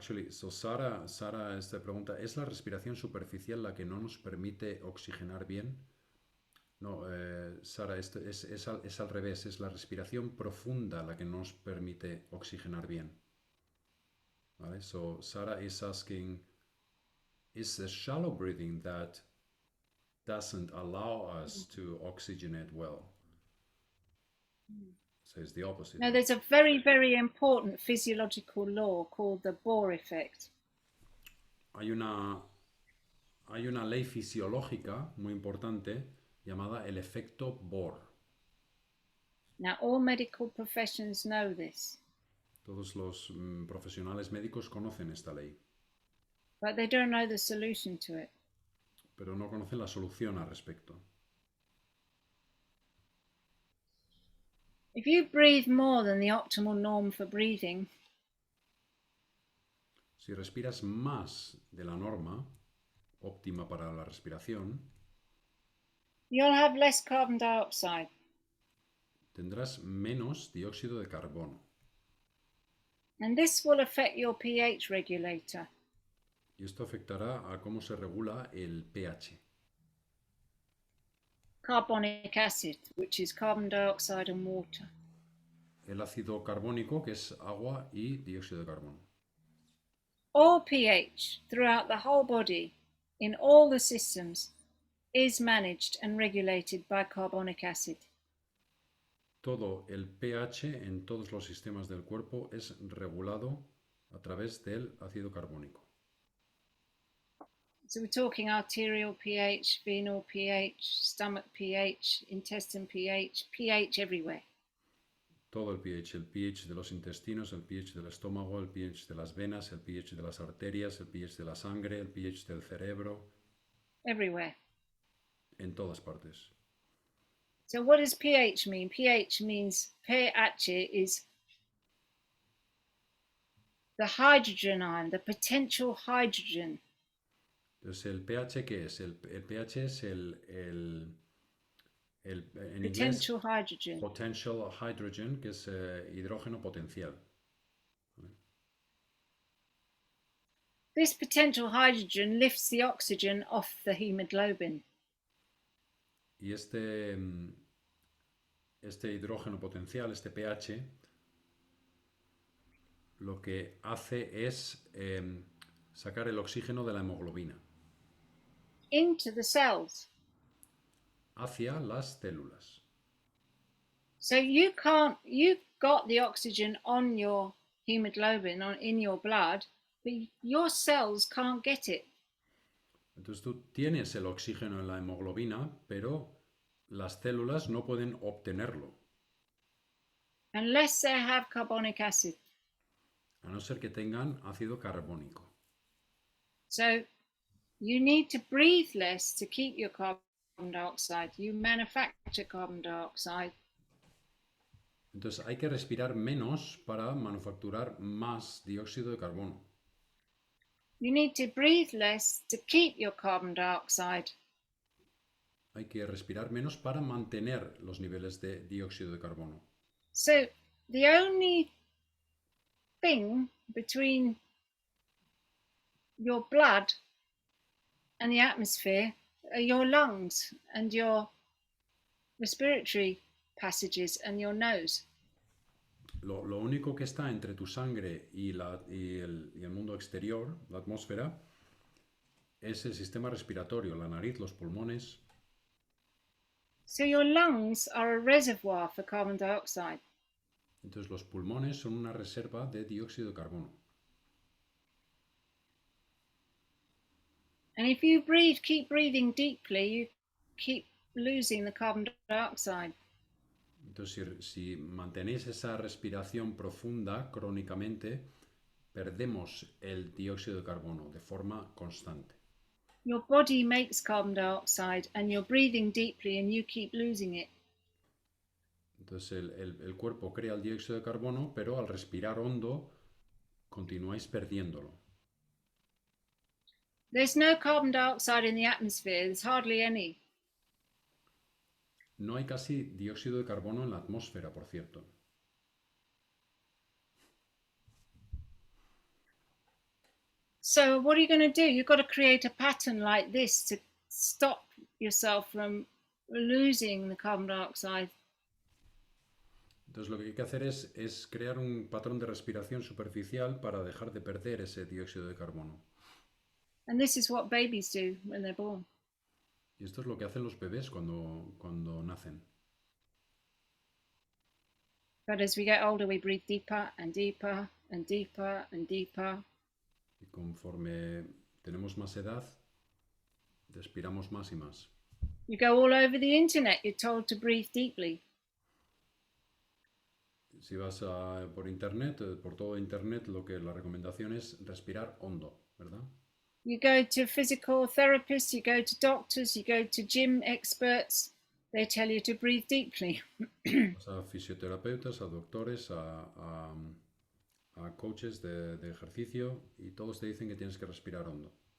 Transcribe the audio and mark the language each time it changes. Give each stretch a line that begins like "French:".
Spanish: Sara, esta pregunta, ¿es la respiración superficial la que no nos permite oxigenar bien? No, Sara, es al revés, es la respiración profunda la que nos permite oxigenar bien. ¿Vale?
English: So Sara is asking, is the shallow breathing that doesn't allow us to oxygenate well? So it's the opposite. Now, there's a very, very important physiological law called the Bohr effect.
Spanish: Hay una ley fisiológica muy importante llamada el efecto Bohr.
English: Now, all medical professions know this,
Spanish: Todos los profesionales médicos conocen esta ley,
English: but they don't know the solution to it.
Spanish: pero no conocen la solución al respecto.
English: If you breathe more than the optimal norm for breathing,
Spanish: Si respiras más de la norma óptima para la respiración,
English: you'll have less carbon dioxide.
Spanish: tendrás menos dióxido de carbono.
English: And this will affect your pH regulator.
Spanish: Y esto afectará a cómo se regula el pH.
English: Carbonic acid, which is carbon dioxide and water.
Spanish: El ácido carbónico, que es agua y dióxido de carbono.
English: All pH throughout the whole body, in all the systems, is managed and regulated by carbonic acid.
Spanish: Todo el pH en todos los sistemas del cuerpo es regulado a través del ácido carbónico.
English: So we're talking arterial pH, venal pH, stomach pH, intestine pH, pH everywhere.
Spanish: Todo el pH de los intestinos, el pH del estómago, el pH de las venas, el pH de las arterias, el pH de la sangre, el pH del cerebro.
English: Everywhere.
Spanish: En todas partes.
English: So what does pH mean? pH means pH is the hydrogen ion, the potential hydrogen.
Spanish: Entonces, ¿el pH qué es? El pH es en
English: potential
Spanish: inglés,
English: hydrogen. potential hydrogen,
Spanish: que es hidrógeno potencial.
English: This potential hydrogen lifts the oxygen off the hemoglobin.
Spanish: Y este hidrógeno potencial, este pH, lo que hace es sacar el oxígeno de la hemoglobina
English: into the cells.
Spanish: Hacia las células.
English: So you've got the oxygen on your hemoglobin, in your blood, but your cells can't get it.
Spanish: Entonces tú tienes el oxígeno en la hemoglobina, pero las células no pueden obtenerlo.
English: Unless they have carbonic acid.
Spanish: A no ser que tengan ácido carbónico.
English: So you need to breathe less to keep your carbon dioxide. You manufacture carbon dioxide.
Spanish: Entonces hay que respirar menos para manufacturar más dióxido de carbono.
English: You need to breathe less to keep your carbon dioxide.
Spanish: Hay que respirar menos para mantener los niveles de dióxido de carbono.
English: So the only thing between your blood and the atmosphere are your lungs and your respiratory passages and your nose.
Spanish: Lo único que está entre tu sangre y el mundo exterior, la atmósfera, es el sistema respiratorio, la nariz, los pulmones.
English: So your lungs are a reservoir for carbon dioxide.
Spanish: Entonces los pulmones son una reserva de dióxido de carbono.
English: And if you keep breathing deeply, you keep losing the carbon dioxide.
Spanish: Entonces si mantenéis esa respiración profunda crónicamente, perdemos el dióxido de carbono de forma constante.
English: Your body makes carbon dioxide and you're breathing deeply and you keep losing it.
Spanish: Entonces el cuerpo crea el dióxido de carbono, pero al respirar hondo continuáis perdiéndolo.
English: There's no carbon dioxide in the atmosphere, there's hardly any.
Spanish: No hay casi dióxido de carbono en la atmósfera, por cierto.
English: So what are you going to do? You've got to create a pattern like this to stop yourself from losing the carbon dioxide.
Spanish: Entonces lo que hay que hacer es crear un patrón de respiración superficial para dejar de perder ese dióxido de carbono.
English: And this is what babies do when they're born.
Spanish: Y esto es lo que hacen los bebés cuando nacen.
English: But as we get older, we breathe deeper and deeper and deeper and deeper.
Spanish: Y conforme tenemos más edad, respiramos más y más.
English: You go all over the internet, you're told to breathe deeply.
Spanish: Si vas por internet, por todo internet, la recomendación es respirar hondo, ¿verdad?
English: You go to physical therapists, you go to doctors, you go to gym experts. They tell you to breathe deeply.
Spanish: Vas a fisioterapeutas, a doctores, a coaches de ejercicio y todos te dicen que tienes que respirar hondo.